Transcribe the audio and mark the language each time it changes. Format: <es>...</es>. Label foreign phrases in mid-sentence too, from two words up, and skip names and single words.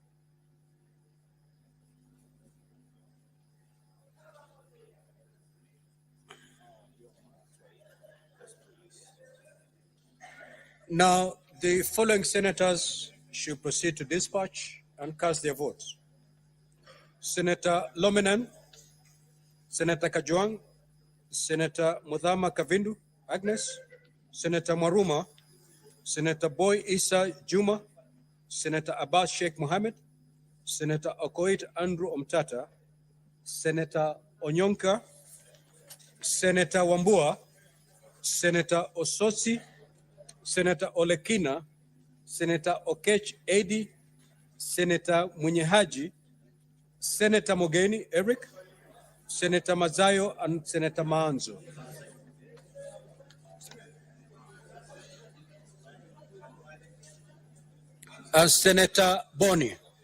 <en>Now, the following senators should proceed to dispatch and cast their votes. Senator Lominan, Senator Kajuang, Senator Mudhama Kavindu, Agnes, Senator Maruma, Senator Boy Isa Juma, Senator Abbas Sheikh Mohammed, Senator Okoit Andrew Omtata, Senator Onyonka, Senator Wambua, Senator Ososi, Senator Olekina, Senator Okech Edi, Senator Munyehaji, Senator Mogeni Eric, Senator Mazayo, and Senator Maanzo. And Senator Boni.</en>